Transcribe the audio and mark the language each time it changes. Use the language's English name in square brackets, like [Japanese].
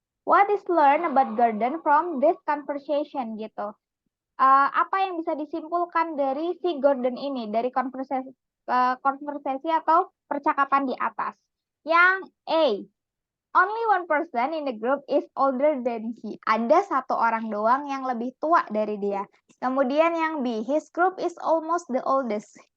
[English] What is learned about Gordon from this conversation gitu? [Indonesian] Apa yang bisa disimpulkan dari si Gordon ini dari konversasi atau percakapan di atas? Yang A, [English] only one person in the group is older than he. [Indonesian] Ada satu orang doang yang lebih tua dari dia. Kemudian yang B, [English] his group is almost the oldest.